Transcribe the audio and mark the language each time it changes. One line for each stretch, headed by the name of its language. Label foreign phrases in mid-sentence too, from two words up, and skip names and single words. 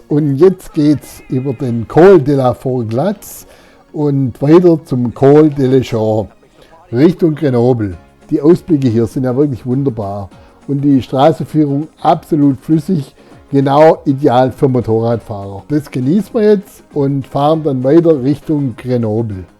German: und jetzt geht es über den Col de la Fourglatz und weiter zum Col de la Champs Richtung Grenoble. Die Ausblicke hier sind ja wirklich wunderbar und die Straßenführung absolut flüssig, genau ideal für Motorradfahrer. Das genießen wir jetzt und fahren dann weiter Richtung Grenoble.